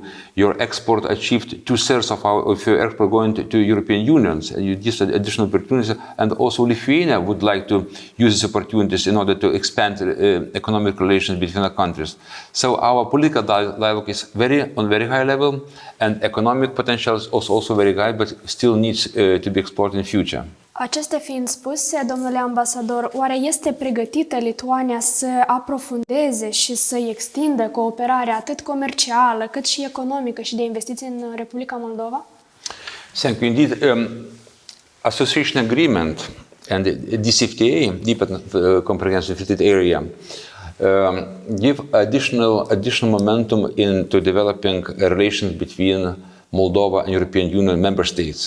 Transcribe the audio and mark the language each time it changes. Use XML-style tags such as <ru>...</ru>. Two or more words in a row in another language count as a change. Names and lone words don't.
<en>Your export achieved 2/3 of your export going to European unions, and you give additional opportunities. And also Lithuania would like to use these opportunities in order to expand economic relations between the countries. So our political dialogue is on very high level, and economic potential is also very high, but still needs to be explored in future.</en> <ro>Acestea fiind spuse, domnule ambasador, oare este pregătită Lituania să aprofundeze și să extindă cooperarea atât comercială, cât și economică și de investiții în Republica Moldova?</ro> <en>Thank you. Indeed, association agreement and DCFTA, Deep Comprehensive Free Area, give additional momentum into developing relations between Moldova and European Union member states.</en>